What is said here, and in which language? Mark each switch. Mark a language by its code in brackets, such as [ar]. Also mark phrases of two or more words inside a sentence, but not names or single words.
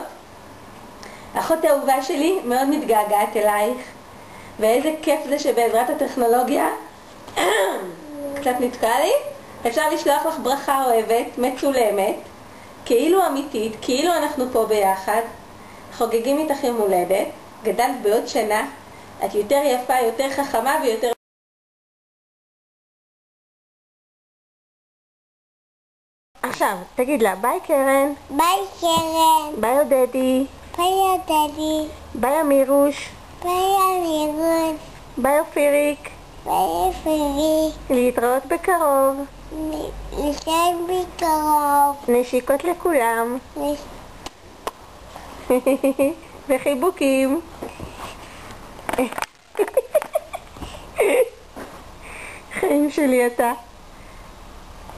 [he] אחות אהובה שלי מאוד מתגעגעת אלייך, ואיזה כיף זה שבעזרת הטכנולוגיה קצת נתקע לי, אפשר לשלוח לך ברכה אוהבת מצולמת, כאילו אמיתית, כאילו אנחנו פה ביחד, חוגגים איתך יום הולדת, גדלת בעוד שנה, את יותר יפה, יותר חכמה ויותר... עכשיו, תגיד לה, ביי קרן, ביי קרן, ביי עודדי, ביי עודדי, ביי אמירוש, ביי אמירוש, ביי אופיריק, ביי אופיריק, להתראות בקרוב, נשב בקרוב, נשיקות לכולם וחיבוקים. חיים שלי אתה.